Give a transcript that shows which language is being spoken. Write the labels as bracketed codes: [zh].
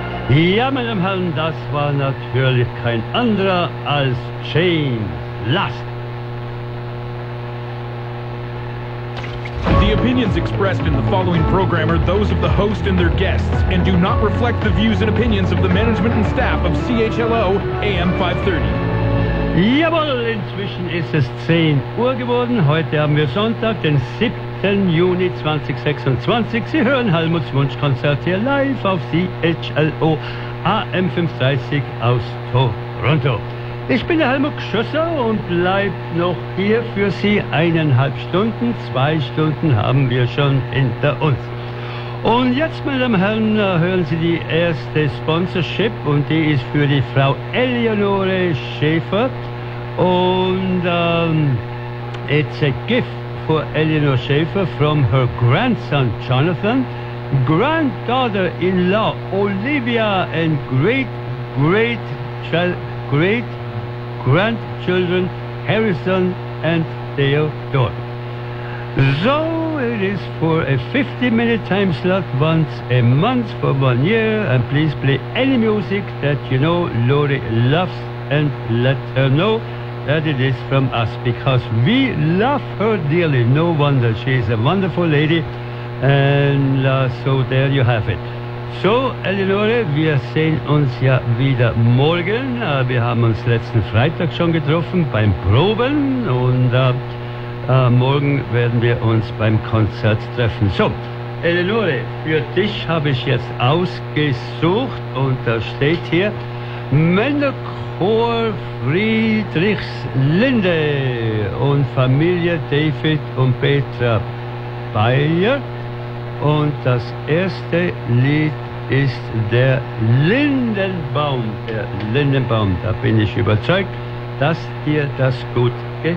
[de] Ja, meine Herren, das war natürlich kein anderer als James Last. [en] The opinions expressed in the following program are those of the host and their guests and do not reflect the views and opinions of the management and staff of CHLO AM 530. [de] Jawohl, inzwischen ist es 10 Uhr geworden. Heute haben wir Sonntag, den 7. Juni 2026. Sie hören Helmuts Wunschkonzert hier live auf CHLO AM 530 aus Toronto. Ich bin der Helmut Schösser und bleib noch hier für Sie 1,5 Stunden. 2 Stunden haben wir schon hinter uns. Und jetzt, meine Herren, hören Sie die erste Sponsorship und die ist für die Frau Eleonore Schäfer. [en] Und it's a gift for Eleonore Schäfer from her grandson Jonathan, granddaughter-in-law Olivia and great grandchildren Harrison and Theodore. So it is for a 50-minute time slot once a month for 1 year, and please play any music that you know Lori loves and let her know that it is from us, because we love her dearly. No wonder, she is a wonderful lady, and so there you have it. [de] So, Eleonore, wir sehen uns ja wieder morgen. Wir haben uns letzten Freitag schon getroffen beim Proben und morgen werden wir uns beim Konzert treffen. So, Eleonore, für dich habe ich jetzt ausgesucht und da steht hier Männerchor Friedrichslinde und Familie David und Petra Bayer und das erste Lied ist der Lindenbaum. Der Lindenbaum, da bin ich überzeugt, dass dir das gut geht.